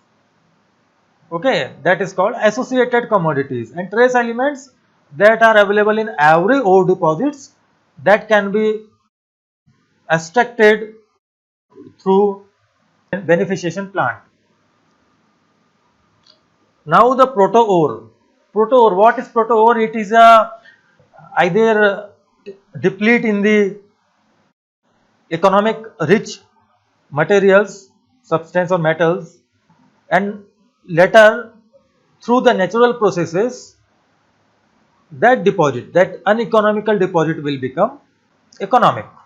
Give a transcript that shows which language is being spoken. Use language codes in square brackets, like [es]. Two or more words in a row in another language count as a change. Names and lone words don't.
[en] Okay, that is called associated commodities. And trace elements that are available in every ore deposits that can be extracted through beneficiation plant. Now the proto-ore. Proto-ore, what is proto-ore? It is a either deplete in the economic rich materials, substance or metals, and later through the natural processes that deposit, that uneconomical deposit will become economic.